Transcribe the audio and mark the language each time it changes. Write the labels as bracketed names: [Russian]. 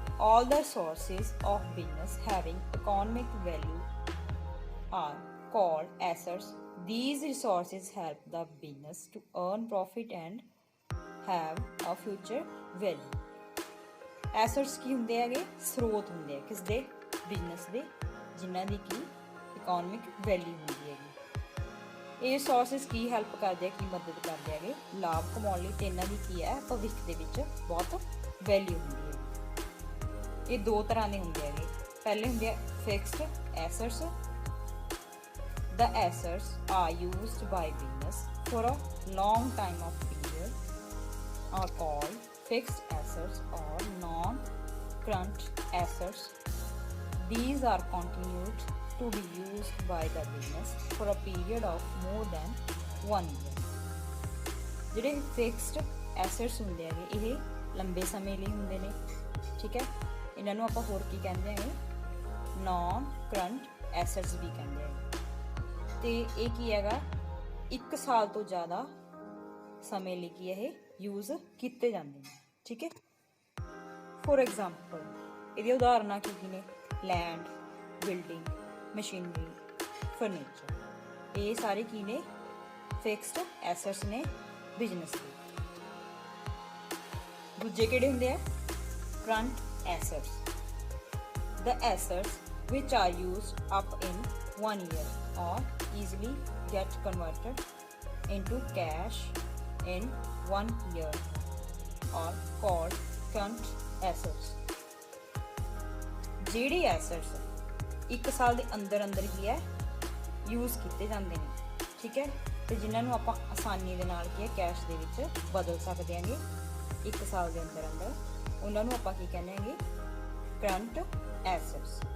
[English] All the sources of business having economic value are called assets. These resources help the business to earn profit and have a future value. [Punjabi] Assets ਕੀ ਹੁੰਦੇ ਹੈਗੇ, ਸਰੋਤ ਹੁੰਦੇ ਆ ਕਿਸ ਦੇ, business ਦੇ, ਜਿਨ੍ਹਾਂ ਦੀ ਕੀ ਇਕਨੋਮਿਕ ਵੈਲਿਊ ਹੁੰਦੀ ਹੈਗੀ। ਇਹ ਸੋਰਸਿਸ ਕੀ ਹੈਲਪ ਕਰਦੇ ਆ, ਕੀ ਮਦਦ ਕਰਦੇ ਹੈਗੇ ਲਾਭ ਕਮਾਉਣ ਲਈ, ਤੇ ਇਹਨਾਂ ਦੀ ਕੀ ਹੈ ਭਵਿੱਖ ਦੇ ਵਿੱਚ ਬਹੁਤ ਵੈਲਿਊ ਹੁੰਦੀ ਹੈ। ਇਹ ਦੋ ਤਰ੍ਹਾਂ ਦੇ ਹੁੰਦੇ ਹੈਗੇ। ਪਹਿਲੇ ਹੁੰਦੇ ਆ fixed assets. [English] The assets are used by business for a long time of period are called fixed assets or non-current assets. These are continued to be used by the business for a period of more than 1 year. [Punjabi] ਜਿਹੜੇ fixed assets ਹੁੰਦੇ ਹੈਗੇ ਇਹ ਲੰਬੇ ਸਮੇਂ ਲਈ ਹੁੰਦੇ ਨੇ, ਠੀਕ ਹੈ। ਇਹਨਾਂ ਨੂੰ ਆਪਾਂ ਹੋਰ ਕੀ ਕਹਿੰਦੇ ਹੈਗੇ, ਨੌਨ ਕਰੰਟ ਐਸੈਟਸ ਵੀ ਕਹਿੰਦੇ ਆ। ਤੇ ਇਹ ਕੀ ਹੈਗਾ, 1 ਸਾਲ ਤੋਂ ਜ਼ਿਆਦਾ ਸਮੇਂ ਲਈ ਕੀ ਇਹ ਯੂਜ਼ ਕੀਤੇ ਜਾਂਦੇ ਨੇ। ਠੀਕ ਹੈ, ਫੋਰ ਐਗਜ਼ਾਮਪਲ ਇਹਦੀਆਂ ਉਦਾਹਰਨਾਂ ਕੀ ਨੇ, ਲੈਂਡ, ਬਿਲਡਿੰਗ, ਮਸ਼ੀਨਰੀ, ਫਰਨੀਚਰ। ਇਹ ਸਾਰੇ ਕੀ ਨੇ, ਫਿਕਸਡ ਐਸੈਟਸ ਨੇ ਬਿਜ਼ਨਸ ਦੇ। ਦੂਜੇ ਕਿਹੜੇ ਹੁੰਦੇ ਆ, [English] Current assets, the assets which are used up in 1 year or easily get converted into cash in 1 year are called current assets। [Punjabi] ਜਿਹੜੇ ਐਸੈਟਸ 1 ਸਾਲ ਦੇ ਅੰਦਰ ਅੰਦਰ ਕੀ ਹੈ ਯੂਜ਼ ਕੀਤੇ ਜਾਂਦੇ ਨੇ, ਠੀਕ ਹੈ, ਤੇ ਜਿਨ੍ਹਾਂ ਨੂੰ ਆਪਾਂ ਆਸਾਨੀ ਦੇ ਨਾਲ ਕੀ ਹੈ ਕੈਸ਼ ਦੇ ਵਿੱਚ ਬਦਲ ਸਕਦੇ ਹਾਂਗੇ 1 ਸਾਲ ਦੇ ਅੰਦਰ ਅੰਦਰ, ਉਹਨਾਂ ਨੂੰ ਆਪਾਂ ਕੀ ਕਹਿੰਦੇ ਹਾਂਗੇ, ਕਰੰਟ assets।